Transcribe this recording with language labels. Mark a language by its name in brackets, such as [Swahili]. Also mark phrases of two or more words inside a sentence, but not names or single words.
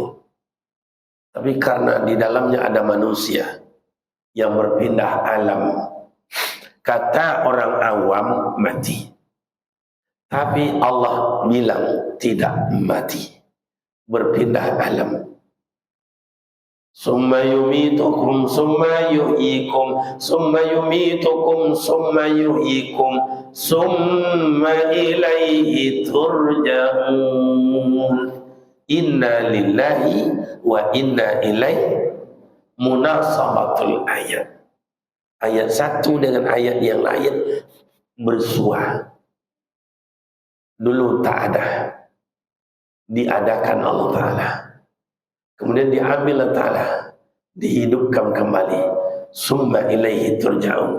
[Indonesian] Tapi karena di dalamnya ada manusia yang berpindah alam, kata orang awam mati. Tapi Allah bilang tidak mati, berpindah alam. [Arabic] ثم يميتكم ثم يحييكم ثم يميتكم ثم يحييكم ثم إليه ترجعون. إنا لله وإنا إليه. مناسبة الآيات. [Indonesian] Ayat satu dengan ayat yang lain bersua. Dulu tak ada, diadakan Allah Ta'ala, kemudian diambil Allah Ta'ala, dihidupkan kembali. [Arabic] ثم إليه ترجعون.